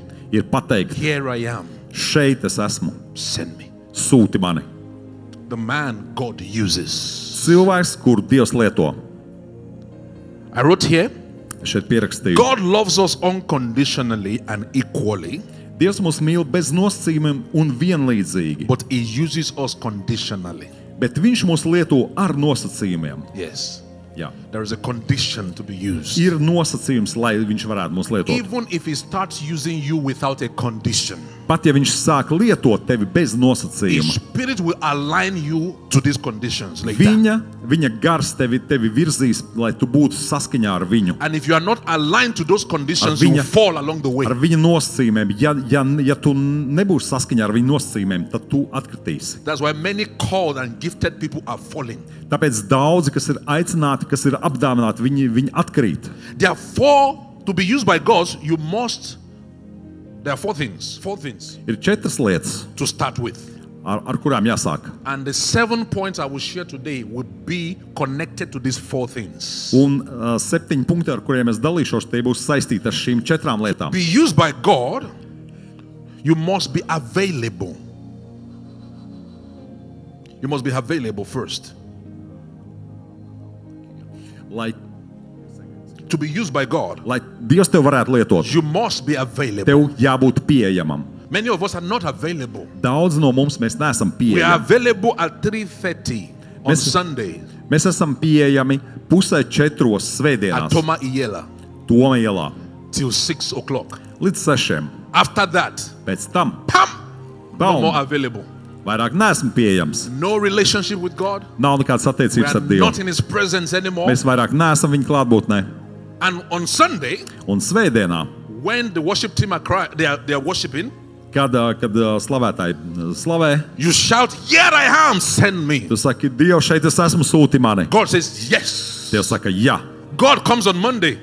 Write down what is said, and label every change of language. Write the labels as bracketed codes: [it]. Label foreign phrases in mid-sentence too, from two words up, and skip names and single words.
[lv] ir pateikt, [en] here I am, [lv] šeit es esmu, [en] send me. [lv] sūti mani. [en] The man God uses. [lv] Cilvēks, kuru Dievs lieto. [en] I wrote here, [lv] Šeit pierakstīju. [en] God loves us unconditionally and equally, [lv] Dievs mūs mīl bez nosacījumiem un vienlīdzīgi, [en] but he uses us conditionally. [lv] bet viņš mūs lieto ar nosacījumiem. [en] Yes. [lv] Jā. [en] There is a condition to be used. [lv] Ir nosacījums, lai viņš varētu mūs lietot. [en] Even if he starts using you without a condition, [lv] Pat ja viņš sāk lietot tevi bez [en] his [lv] nosacījuma, [en] spirit will align you to these conditions later. [lv] viņa gars tevi virzīs, lai tu būtu saskaņā ar viņu. [en] And if you are not aligned to those conditions, you [lv] Viņa- [en] will fall along the way. [lv] Ar viņa nosacījumiem. Ja tu nebūsi saskaņā ar viņa nosacījumiem, tad tu atkritīsi. [en] That's why many called and gifted people are falling. [lv] Tāpēc daudzi, kas ir aicināti, kas ir apdāvināti, viņi atkrīt. [en] Therefore, to be used by God, there are four things [lv] Ir 4 lietas, [en] to start with. [lv] ar kurām jāsāk. [en] And the 7 points I will share today will be connected to these 4 things. [lv] Un 7 punkti, ar kuriem es dalīšos, tie būs saistīti ar šīm 4 lietām. [en] Be used by God, you must be available. You must be available first. To be used by God, [lv] Lai Dievs tev varētu lietot, [en] you must be available. [lv] tev jābūt pieejamam. [en] Many of us are not available. [lv] Daudz no mums mēs neesam [en] We are [lv] pieejami. [en] available at 3:30 on [lv] Mēs- [en] Sunday [lv] Mēs esam pieejami 3:30 [en] at [lv] svētdienās, Toma Iela Toma ielā, [en] till 6 o'clock. [lv] līdz 6. [en] After that, [lv] Pēc tam pam, no Baum. [en] more available. [lv] vairāk neesam pieejams. [en] No relationship with God. [lv] Nav nekādas [en] We [lv] attiecības [en] are [lv] ar Dievu. [en] not in His presence anymore. [lv] Mēs vairāk neesam viņa klātbūtnē. [en] And on Sunday, [lv] Un svētdienā, [en] when the worship team they are worshiping, [lv] kad slavētāji slavē, [en] you shout, "Here I am, send me." [lv] tu saki, Dievs, šeit es esmu, sūti mani. [en] God says, "Yes." [lv] Dievs saka, jā. [en] God comes on Monday.